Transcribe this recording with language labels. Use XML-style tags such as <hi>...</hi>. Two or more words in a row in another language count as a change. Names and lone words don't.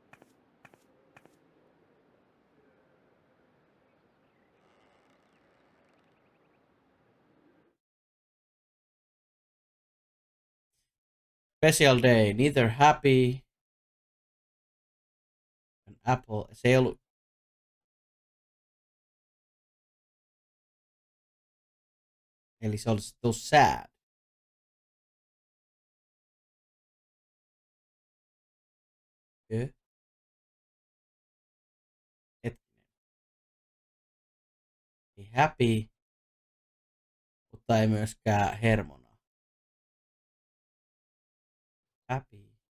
<en>Special day, neither happy. An apple.</en> <fi>Se ei ollut. Eli se olisi</fi> <en>too sad.</en> <fi>Hetkinen. Ei happy, mutta ei myöskään hermona. Happy.</fi>